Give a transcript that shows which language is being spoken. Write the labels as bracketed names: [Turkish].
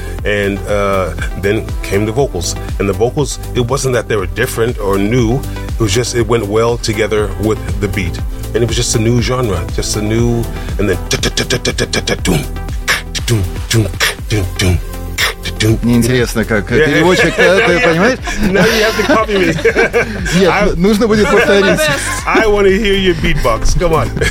[English] And then came the vocals. And the vocals, it wasn't that they were different or new. It was just, it went well together with the beat. And it was just a new genre, just a new, and then... [Russian] Неинтересно, как переводчик, ты понимаешь? [English] Now you have to copy me. [Russian] Нет, нужно будет повторить. [English] I want to hear your beatbox, come on.